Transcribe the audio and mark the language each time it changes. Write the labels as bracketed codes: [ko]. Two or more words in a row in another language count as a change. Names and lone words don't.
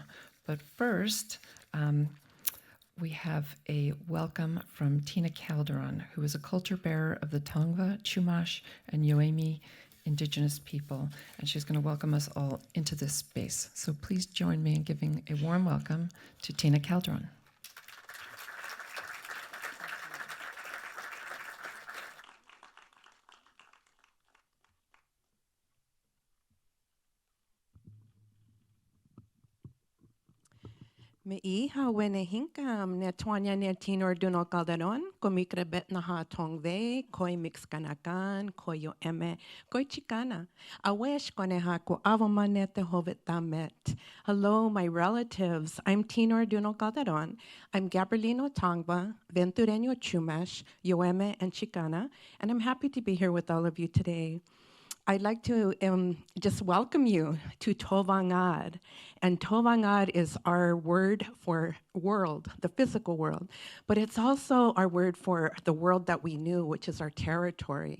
[en] But first, we have a welcome from Tina Calderon, who is a culture bearer of the Tongva, Chumash, and Yoemi Indigenous people, and she's going to welcome us all into this space. So please join me in giving a warm welcome to Tina Calderon. [xgf] Meiha wene hinkam ne twanya ne tinor duno calderon, komikre bet naha tongve, koi mix kanakan, koi yo eme, koi chicana. Awesh koneha ko avomanete hovet damet. [en] Hello, my relatives. I'm Tinor Duno Calderon. I'm Gabrielino Tongva, Ventureño Chumash, Yoeme, and Chicana, and I'm happy to be here with all of you today. I'd like to just welcome you to Tovangad. And Tovangad is our word for world, the physical world, but it's also our word for the world that we knew, which is our territory.